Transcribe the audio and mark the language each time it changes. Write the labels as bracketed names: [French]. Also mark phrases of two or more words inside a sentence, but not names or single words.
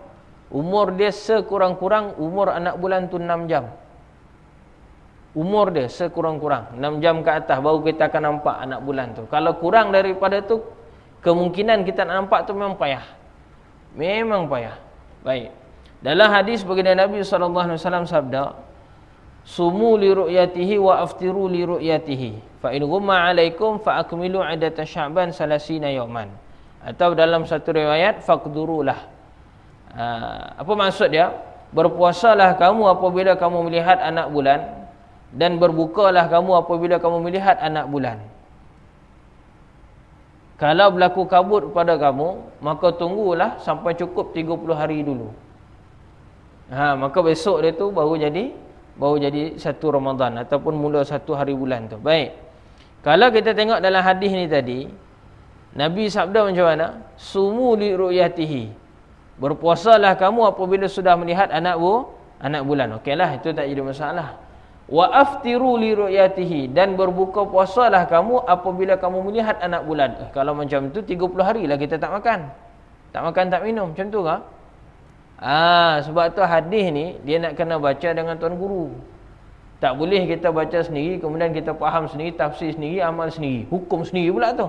[Malay] Umur dia sekurang-kurang umur anak bulan tu 6 jam. Umur dia sekurang-kurang 6 jam ke atas baru kita akan nampak anak bulan tu. Kalau kurang daripada tu, kemungkinan kita nak nampak tu memang payah. Memang payah. Baik. Dalam hadis baginda Nabi SAW sabda, [Arabic] صوموا لرؤيته وأفطروا لرؤيته، فإن غمّ عليكم فأكملوا عدة شعبان 30 يوما. [Malay] Atau dalam satu riwayat, faqdurulah. Apa maksud dia? Berpuasalah kamu apabila kamu melihat anak bulan, dan berbukalah kamu apabila kamu melihat anak bulan. Kalau berlaku kabut pada kamu, maka tunggulah sampai cukup 30 hari dulu. Maka besok dia tu baru jadi satu Ramadan, ataupun mula satu hari bulan tu. Baik. Kalau kita tengok dalam hadis ni tadi, Nabi sabda macam mana? [Arabic] صوموا لرؤيته. [Malay] Berpuasalah kamu apabila sudah melihat anak bulan. Okeylah, itu tak jadi masalah. [Arabic] وأفطروا لرؤيته, [Malay] dan berbuka puasalah kamu apabila kamu melihat anak bulan. Kalau macam tu 30 hari lah kita tak makan. Tak makan, tak minum, macam tu ke? Sebab tu hadis ni dia nak kena baca dengan tuan guru. Tak boleh kita baca sendiri, kemudian kita faham sendiri, tafsir sendiri, amal sendiri, hukum sendiri pula tu.